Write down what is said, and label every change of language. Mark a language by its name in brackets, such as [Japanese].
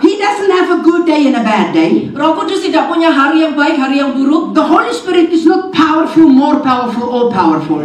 [English] He doesn't have a good day and a bad day. [Indonesian] Roh Kudus tidak punya hari yang baik, hari yang buruk. [English] The Holy Spirit is not powerful, more powerful, all powerful.